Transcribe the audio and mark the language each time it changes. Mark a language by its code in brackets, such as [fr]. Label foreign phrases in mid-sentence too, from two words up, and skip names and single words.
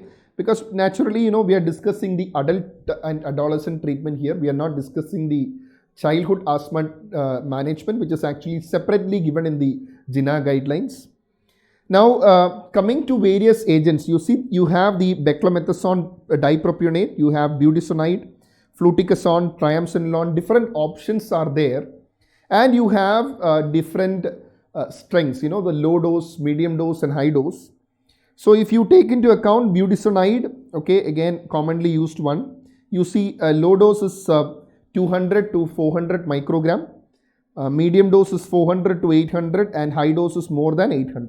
[en] Because naturally, we are discussing the adult and adolescent treatment here. We are not discussing the childhood asthma management, which is actually separately given in the JINA guidelines. Now, coming to various agents, you see, you have the beclomethasone dipropionate, you have budesonide, fluticasone, triamcinolone, different options are there. And you have different strengths, the low dose, medium dose and high dose. So if you take into account budesonide, okay, again commonly used one, you see low dose is 200 to 400 microgram, medium dose is 400 to 800 and high dose is more than 800.